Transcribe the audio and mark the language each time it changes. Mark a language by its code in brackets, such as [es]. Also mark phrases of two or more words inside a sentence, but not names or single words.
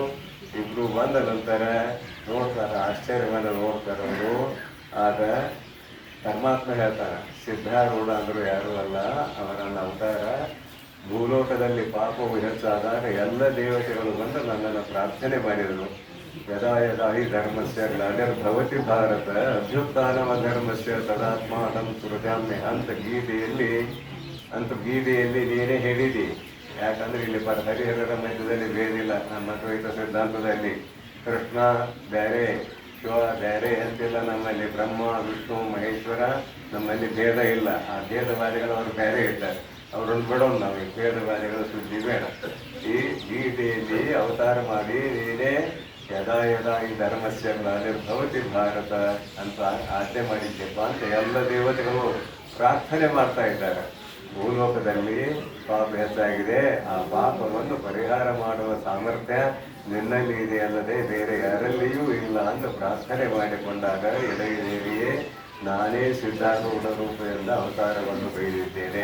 [kn] ಇಬ್ಬರು ಬಂದ ನಂತರ ನೋಡ್ತಾರೆ, ಆಶ್ಚರ್ಯವನ್ನು ನೋಡ್ತಾರೆ ಅವರು. ಆಗ ಪರಮಾತ್ಮ ಹೇಳ್ತಾನೆ, ಸಿದ್ಧಾರೂಢ ಅಂದರು ಯಾರೂ ಅಲ್ಲ, ಅವರನ್ನ ಅವತಾರ. ಭೂಲೋಕದಲ್ಲಿ ಪಾಪವು ಹೆಚ್ಚಾದಾಗ ಎಲ್ಲ ದೇವತೆಗಳು ಬಂದು ನನ್ನನ್ನು ಪ್ರಾರ್ಥನೆ ಮಾಡಿದರು. [sa] ಯದಾ ಯದಾ ಹಿ ಧರ್ಮಸ್ಯ ಗ್ಲಾನಿರ್ಭವತಿ ಭಾರತ ಅಭ್ಯುತ್ಥಾನವ ಧರ್ಮಸ್ಯ ತದಾತ್ಮಾನಂ ಸೃಜಾಮ್ಯ [kn] ಅಂತ ಗೀತೆಯಲ್ಲಿ ನೀನೇ ಹೇಳಿದಿ. ಯಾಕಂದ್ರೆ ಇಲ್ಲಿ ಹರಿಹರರ ಮಧ್ಯದಲ್ಲಿ ಬೇರಿಲ್ಲ. ನಮ್ಮ ಅದ್ವೈತ ಸಿದ್ಧಾಂತದಲ್ಲಿ ಕೃಷ್ಣ ಬೇರೆ ಶಿವ ಬೇರೆ ಅಂತಿಲ್ಲ. ನಮ್ಮಲ್ಲಿ ಬ್ರಹ್ಮ ವಿಷ್ಣು ಮಹೇಶ್ವರ ನಮ್ಮಲ್ಲಿ ಭೇದ ಇಲ್ಲ. ಆ ಭೇದವಾದಿಗಳು ಅವರು ಬೇರೆ ಇದ್ದಾರೆ, ಅವರನ್ನು ಬಿಡೋಣ. ನಾವು ಈ ಭೇದವಾದಿಗಳ ಸುದ್ದಿ ಬೇಡ. ಈ ಗೀತೆಯಲ್ಲಿ ಅವತಾರ ಮಾಡಿ ನೀನೇ [sa] ಯದಾ ಯದಾ ಈ ಧರ್ಮಸ್ಯ ಗ್ಲಾನಿರ್ಭವತಿ ಭಾರತ [kn] ಅಂತ ಆಜ್ಞೆ ಮಾಡಿದ್ದೆಪ್ಪ ಅಂತ ಎಲ್ಲ ದೇವತೆಗಳು ಪ್ರಾರ್ಥನೆ ಮಾಡ್ತಾ ಇದ್ದಾರೆ. ಭೂಲೋಕದಲ್ಲಿ ಪಾಪ ಹೆಚ್ಚಾಗಿದೆ, ಆ ಪಾಪವನ್ನು ಪರಿಹಾರ ಮಾಡುವ ಸಾಮರ್ಥ್ಯ ನಿನ್ನಲ್ಲಿ ಇದೆ ಅಲ್ಲದೆ ಬೇರೆ ಯಾರಲ್ಲಿಯೂ ಇಲ್ಲ ಅಂತ ಪ್ರಾರ್ಥನೆ ಮಾಡಿಕೊಂಡಾಗ ಎಡೆಯೇರಿಯೇ ನಾನೇ ಸಿದ್ಧಾರೂಢ ರೂಪದಿಂದ ಅವತಾರವನ್ನು ಬೈದಿದ್ದೇನೆ.